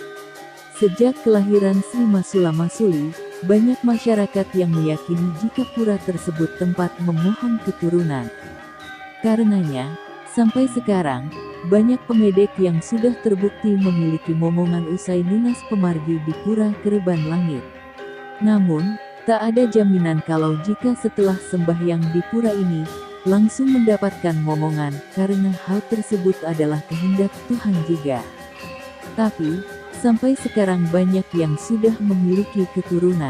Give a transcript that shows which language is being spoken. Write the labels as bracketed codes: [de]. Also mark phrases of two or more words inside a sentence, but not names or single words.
[id] Sejak kelahiran Sri Masula Masuli, banyak masyarakat yang meyakini jika pura tersebut tempat memohon keturunan. Karenanya, sampai sekarang, banyak pemedek yang sudah terbukti memiliki momongan usai lunas pemargi di Pura Kereban Langit. Namun, tak ada jaminan kalau jika setelah sembahyang di pura ini, langsung mendapatkan momongan, karena hal tersebut adalah kehendak Tuhan juga. Tapi, sampai sekarang banyak yang sudah memiliki keturunan.